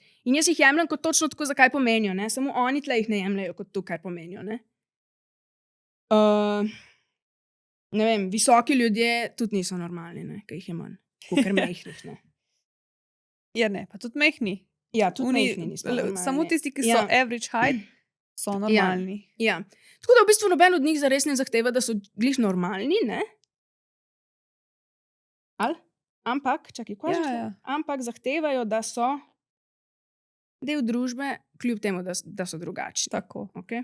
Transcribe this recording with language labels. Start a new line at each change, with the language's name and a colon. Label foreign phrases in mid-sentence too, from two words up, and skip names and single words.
Slovenian: In jaz jih jemljem kot točno tako, zakaj pomenijo. Ne? Samo oni tle jih ne jemljajo kot to, kaj pomenijo. Ne? Ne vem, visoki ljudje tudi niso normalni, ne? Ker jih je manj, kakor mehnih. Ne? Je ne, pa tudi mehni. Ja, tudi mehni nismo normalni. Samo tisti, ki so
English: average height,
Slovenian: so normalni. Ja. Tako da v bistvu noben od njih zares ne zahteva, da so glih normalni, ne? Ali? Ampak, čakaj, kaj je? Ampak zahtevajo, da so del družbe, kljub temu, da so drugačni. Tako. Okay?